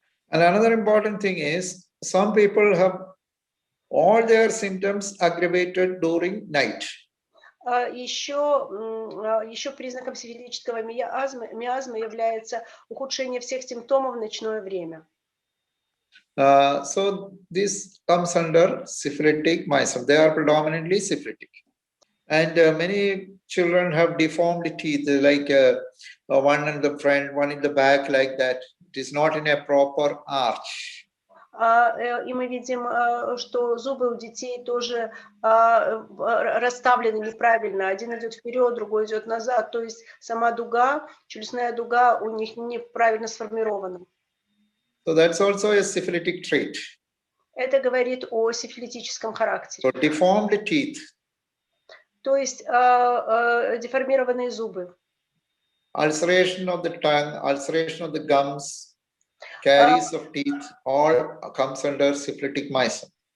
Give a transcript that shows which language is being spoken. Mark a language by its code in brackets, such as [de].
[en] And another important thing is, some people have all their symptoms aggravated during night. [ru] Еще признаком сифилитического миазма является ухудшение всех симптомов в ночное время. [en] So this comes under syphilitic miasm. They are predominantly syphilitic. And many children have deformed teeth, like one in the front, one in the back, like that. It is not in a proper arch. [ru] И мы видим, что зубы у детей тоже расставлены неправильно. Один идет вперед, другой идет назад. То есть сама дуга, челюстная дуга у них неправильно сформирована. [en] So that's also a syphilitic trait. [ru] Это говорит о сифилитическом характере. [en] So deformed teeth. [ru] То есть деформированные зубы. [en] Ulceration of the tongue, ulceration of the gums, caries of teeth, all comes under syphilitic myasm.